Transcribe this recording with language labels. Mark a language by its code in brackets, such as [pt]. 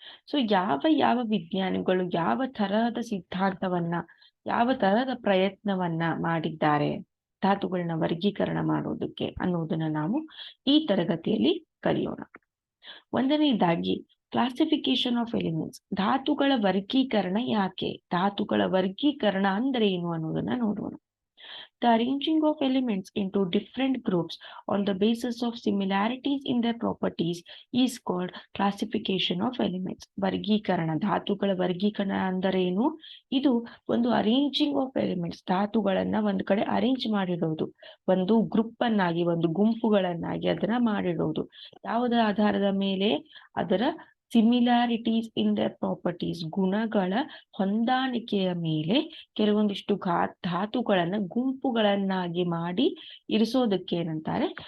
[kn] So ಯಾವ ವಿಜ್ಞಾನಿಗಳು ಯಾವ ತರಹದ ಸಿದ್ಧಾಂತವನ್ನ, ಯಾವ ತರಹದ ಪ್ರಯತ್ನವನ್ನ ಮಾಡಿದ್ದಾರೆ ಧಾತುಗಳನ್ನ ವರ್ಗೀಕರಣ ಮಾಡೋದಕ್ಕೆ ಅನ್ನೋದನ್ನ ನಾವು ಈ ತರಗತಿಯಲ್ಲಿ ಕಲಿಯೋಣ. ಒಂದನೇದಾಗಿ [en] classification of elements, [kn] ಧಾತುಗಳ ವರ್ಗೀಕರಣ ಯಾಕೆ, ಧಾತುಗಳ ವರ್ಗೀಕರಣ ಅಂದ್ರೆ ಏನು ಅನ್ನೋದನ್ನ ನೋಡೋಣ. [en] The arranging of elements into different groups on the basis of similarities in their properties is called classification of elements. [kn] ವರ್ಗೀಕರಣ, ಧಾತುಗಳ ವರ್ಗೀಕರಣ ಅಂದರೆ ಏನು? ಇದು ಒಂದು [en] arranging of elements, [kn] ಧಾತುಗಳನ್ನ ಒಂದು ಕಡೆ ಅರೇಂಜ್ ಮಾಡಿಡೋದು, ಒಂದು ಗ್ರೂಪ್ ಅನ್ನಾಗಿ, ಒಂದು ಗುಂಪುಗಳನ್ನಾಗಿ ಅದನ್ನ ಮಾಡಿಡೋದು. ಯಾವುದರ ಆಧಾರದ ಮೇಲೆ? ಅದರ [en] similarities in the properties, [kn] ಗುಣಗಳ ಹೊಂದಾಣಿಕೆಯ ಮೇಲೆ ಕೆಲವೊಂದಿಷ್ಟು ಧಾತುಗಳನ್ನ ಗುಂಪುಗಳನ್ನಾಗಿ ಮಾಡಿ ಇರಿಸೋದಕ್ಕೆ ಏನಂತಾರೆ?